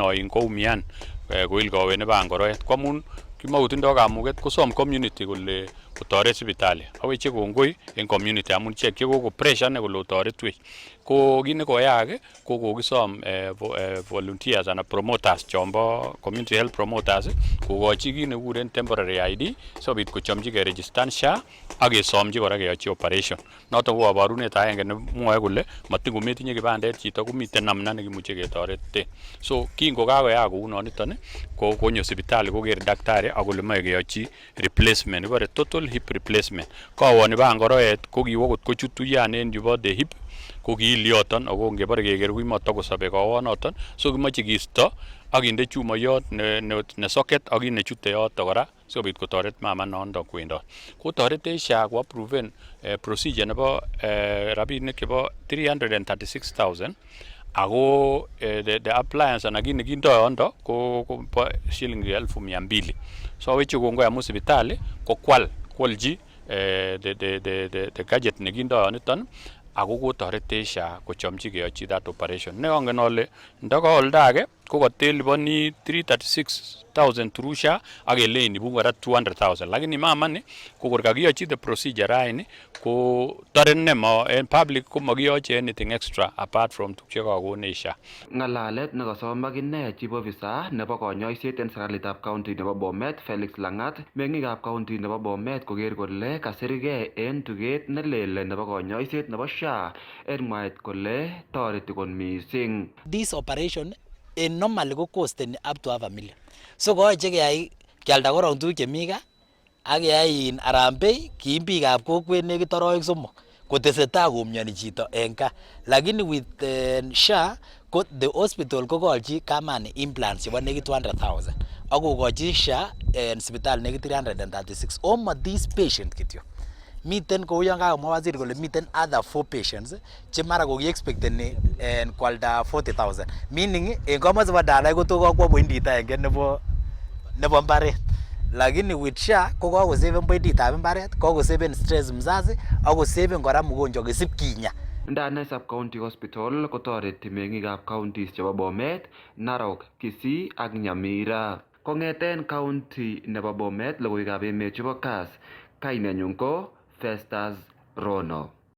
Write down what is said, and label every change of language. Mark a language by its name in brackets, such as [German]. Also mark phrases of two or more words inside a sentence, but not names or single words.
[Kalenjin] oin koumian koil kowet nebo angoroet ko amun kimakotindoi kamuket kosom community kole kotoret sipitali aweche kongoi en community amun ichek chekoko pressure ne kole otoretwech ko kit nekoyaak ko kokisom volunteers ana promoters chombo [English] community health promoters [Kalenjin] kokochi kit nekikuren [English] temporary ID [Kalenjin] sikobit kochomchi keregistan SHA ak kesomchi kora keyochi operation noton ko kabarunet agenge nemwoe kole matingometinye kibandet chito komiten namna nekimuche ketoreten. So kingokakoyaak kou noniton ko konyo sipitali koker daktari ak kole moe keyochi replacement ibore [English] total hip replacement. [Kalenjin] Kowoni bo angoroet ko kiwo kot kochutu yanen yubo [English] the hip [Kalenjin] ko kiilioton ako ngebore keker kuimatokosobe kowonoton so kimoche kiisto ak kinde chumoyot ne socket ak kit nechute yoto kora sikobit kotoret mama nondo kwendot. Ko torete SHA ko approven procedure nebo rabinik chebo 336,000 ako [English] the appliance [Kalenjin] ana kit nekindo yondo ko shilingi 1,200. So aweche kongoi amun sipitali ko kwalji [English] the gadget [Kalenjin] nekindo yoniton ako kotorete SHA kochomchi keyochi [English] that operation. [Kalenjin] Ne angen ole ndoko olda age ko kateliboni 336,000 through SHA ak elein ibu kora 200,000 lakini mama ni ko kor kakiyochi [English] the procedure [Kalenjin] raini ko toren nemo en public ko makiyochi [English] anything extra apart from [Kalenjin] tukche kakone SHA. Ng'alalet nekasom akine chief officer nebo konyoiset en serikalitab county nebo Bomet Felix Lang'at meng'ikab county nebo Bomet koker kole kasirgei en tuget nelel nebo konyoiset nebo SHA en mwaet kole toreti kot mising. [English] This operation normally [Kalenjin] ko costeni [English] up to $500,000. [Kalenjin] So koyoche keyai kialda korong tuguk chemi gaa ak keyai harambee kiim biikab kokwet nekit aroik 3 kotesetai komioni chito en gaa. Lakini with SHA ko [English] the hospital [Kalenjin] kokolchi kamani implants chebo nekit 200,000 ak kokochi SHA en sipitali nekit 336. Omo [English] this patient [Kalenjin] kityo. Miten kou yon kakomwa waziri kole miten [English] other 4 patients [Kalenjin] che mara kokiexpecteni kwalda 40,000 meaning en komosi bo dalai koto kakwo pointit agenge nebo mbaret lakini with SHA ko kakosaven pointitab mbaret kakosaven stress mzazi ak kosaven kora mgonjwa kisip kinya. Ndane sub county hospital kotoreti meng'ikab counties chebo Bomet, Narok, Kisii ak Nyamira. Kong'eten county nebo Bomet logoiwekab emet chebo KASS kainenyun ko Festus Rono.